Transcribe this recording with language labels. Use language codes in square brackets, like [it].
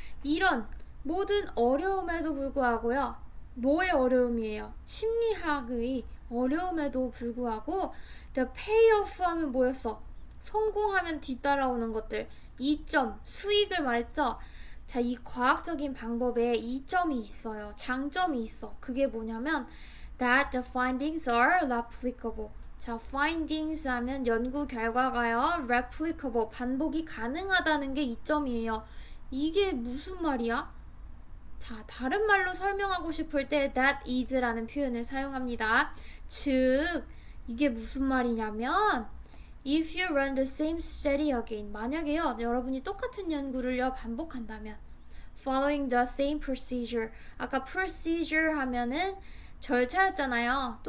[ko] 이런 모든 어려움에도 불구하고요. 뭐의 어려움이에요? 심리학의 어려움에도 불구하고 the payoff 하면 뭐였어? 성공하면 뒤따라오는 것들. 이점, 수익을 말했죠? 자, 이 과학적인 방법에 이점이 있어요. 장점이 있어. 그게 뭐냐면 [en] that the findings are replicable. [ko] 자, findings 하면 연구 결과가요. replicable, 반복이 가능하다는 게 이점이에요. 이게 무슨 말이야? 자, 다른 말로 설명하고 싶을 때 that is라는 표현을 사용합니다. 즉, 이게 무슨 말이냐면 [en] if you run the same study again [ko] 만약에요, 여러분이 똑같은 연구를요 반복한다면 [en] following the same procedure [ko] 아까 procedure 하면은 절차였잖아요.